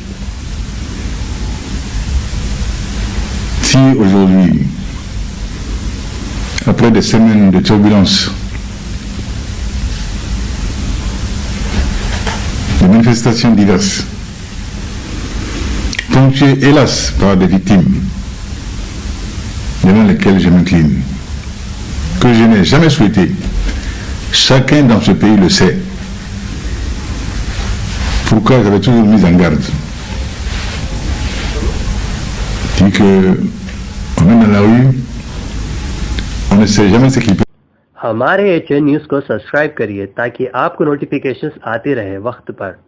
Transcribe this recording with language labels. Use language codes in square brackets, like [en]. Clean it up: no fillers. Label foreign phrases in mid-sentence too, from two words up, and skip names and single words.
[fr] Si aujourd'hui, après des semaines de turbulences, de manifestations diverses, ponctuées hélas par des victimes, devant lesquelles je m'incline, que je n'ai jamais souhaité, chacun dans ce pays le sait. Pourquoi j'avais toujours mis en garde. Je dis que on est dans la rue, on ne sait jamais ce qui peut. [ur] ہمارے AHN نیوز کو سبسکرائب کریے تاکہ آپ کو نوٹیفکیشنز آتے رہے وقت پر.